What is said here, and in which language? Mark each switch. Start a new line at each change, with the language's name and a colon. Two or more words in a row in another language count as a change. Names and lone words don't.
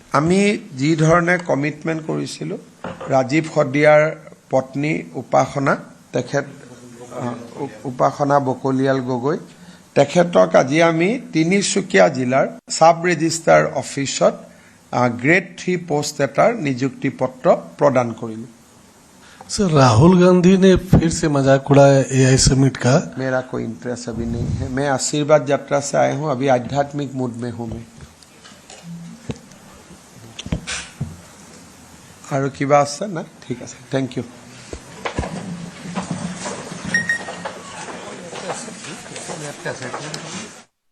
Assamese: আমি যি ধৰণে কমিটমেণ্ট কৰিছিলোঁ, ৰাজীৱ হদিয়াৰ পত্নী উপাসনা, তেখেত উপাসনা বকলিয়াল গগৈ, তেখেতক আজি আমি তিনিচুকীয়া জিলাৰ সাব ৰেজিষ্ট্ৰাৰ অফিচত গ্ৰেড 3 পোষ্ট এটাৰ নিযুক্তি পত্ৰ প্ৰদান কৰিলোঁ।
Hindi: सर राहुल गांधी ने फिर से मजाक उड़ाया
English: AI summit
Hindi: का। मेरा कोई इंटरेस्ट अभी नहीं है। मैं आशीर्वाद यात्रा से आया हूँ, अभी आध्यात्मिक मूड में हूँ मैं।
Assamese: और किबा আছে না? ঠিক আছে,
English: thank you.